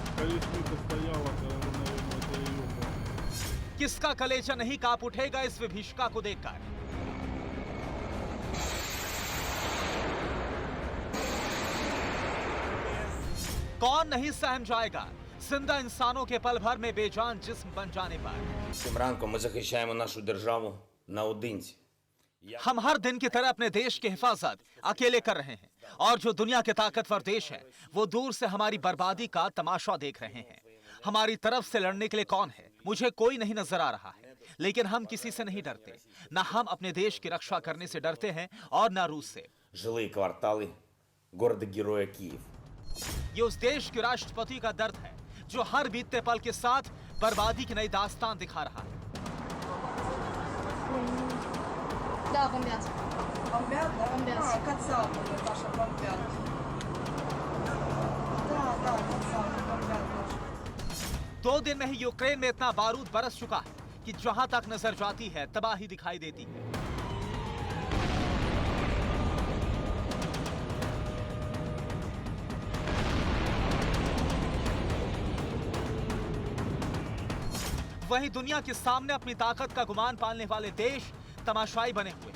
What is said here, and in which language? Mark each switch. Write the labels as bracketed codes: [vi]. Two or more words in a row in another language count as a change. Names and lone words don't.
[hi] किसका कलेजा नहीं कांप उठेगा इस विभीषिका को देखकर। कौन नहीं सहम जाएगा जिंदा इंसानों के पल भर में बेजान जिस्म बन जाने पर। [uk] Цим ранком ми захищаємо нашу державу наодинці. [hi] हम हर दिन की तरह अपने देश की हिफाजत अकेले कर रहे हैं, और जो दुनिया के ताकतवर देश है वो दूर से हमारी बर्बादी का तमाशा देख रहे हैं। हमारी तरफ से लड़ने के लिए कौन है मुझे कोई नहीं नजर आ रहा है, लेकिन हम किसी से नहीं डरते। न हम अपने देश की रक्षा करने से डरते हैं और न रूस से। [uk] Жилі квартали города-героя Київ. [hi] ये उस देश के राष्ट्रपति का दर्द है जो हर बीतते पल के साथ बर्बादी की नई दास्तान दिखा रहा है। [ru] Да, бомбят. Бомбят, да? Бомбят. Кацапы, Наташа, бомбят. Да, кацапы, бомбят. [hi] 2 दिन में ही यूक्रेन में इतना बारूद बरस चुका है कि जहां तक नजर जाती है तबाही दिखाई देती है। वहीं दुनिया के सामने अपनी ताकत का गुमान पालने वाले देश तमाशाई बने हुए।